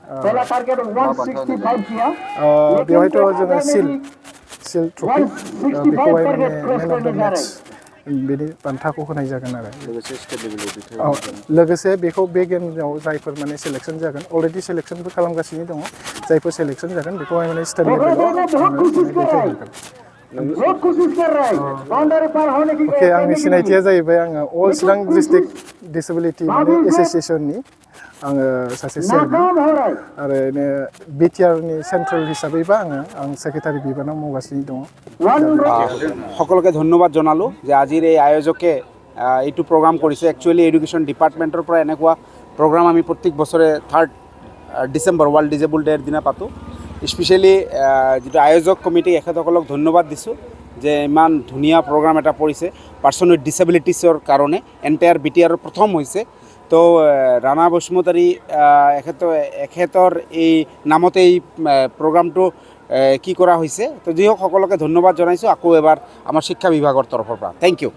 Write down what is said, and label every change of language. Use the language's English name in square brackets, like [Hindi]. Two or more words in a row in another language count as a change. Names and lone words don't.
[Bodo] बेवहायथ' जोङो सिल ट्रफि बेखौहाय माने [English] man of the match [Bodo] बेनि बान्थाखौ होनाय जागोन आरो लोगोसे बेखौ बे गेमाव जायफोर माने सेलेक्सन जागोन अलरेडि सेलेक्सनबो खालामगासिनो दङ जायफोर सेलेक्सन जागोन बेखौहाय माने स्टेट लेभेलाव दैथायहरगोन अके आंनि सिनायथिया जाहैबाय आङो अल चिरां डिस्ट्रिक्ट डिसेबिलिटि माने एसोसिएसननि आङो सासे चेयारमेन आरो बिटिआरनि सेन्ट्रेल हिसाबैबा आं सेक्रेटारि बिबानाव मावगासिनो दङ [Assamese] সকলকে ধন্যবাদ জনালোঁ যে আজিৰ এই আয়োজকে এইটো প্ৰগ্ৰাম কৰিছে [English] actually education department [Assamese] পৰা এনেকুৱা প্ৰগ্ৰাম আমি প্ৰত্যেক বছৰে 3 ডিচেম্বৰ ৱৰ্ল্ড ডিজেবল ডেৰ দিনা পাতোঁ স্পেচিয়েলি যিটো আয়োজক কমিটিক এখেতসকলক ধন্যবাদ দিছোঁ যে ইমান ধুনীয়া প্ৰগ্ৰাম এটা পৰিছে [English] person with disabilities [Assamese] কাৰণে এণ্টায়াৰ বিটিআৰৰ প্ৰথম হৈছে তো ৰাণা বসুমতাৰী এখেতৰ এই নামতে এই প্ৰগ্ৰামটো কি কৰা হৈছে তো যি হওক সকলোকে ধন্যবাদ জনাইছোঁ আকৌ এবাৰ আমাৰ শিক্ষা বিভাগৰ তৰফৰ পৰা [English] thank you